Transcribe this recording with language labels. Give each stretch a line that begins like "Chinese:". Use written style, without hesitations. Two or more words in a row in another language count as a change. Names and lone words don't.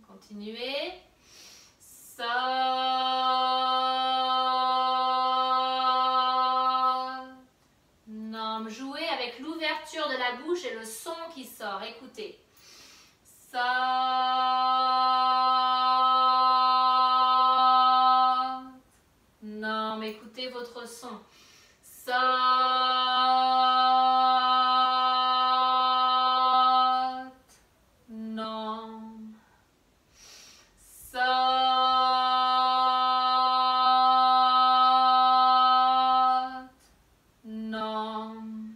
French: Continuez.
Punjabi: Sat, Nam.
French: Jouez avec l'ouverture de la bouche et le son qui sort. Écoutez.
Punjabi: Sat, Nam.
French: Écoutez votre son.
Punjabi: Sat, Nam. Sat, Nam.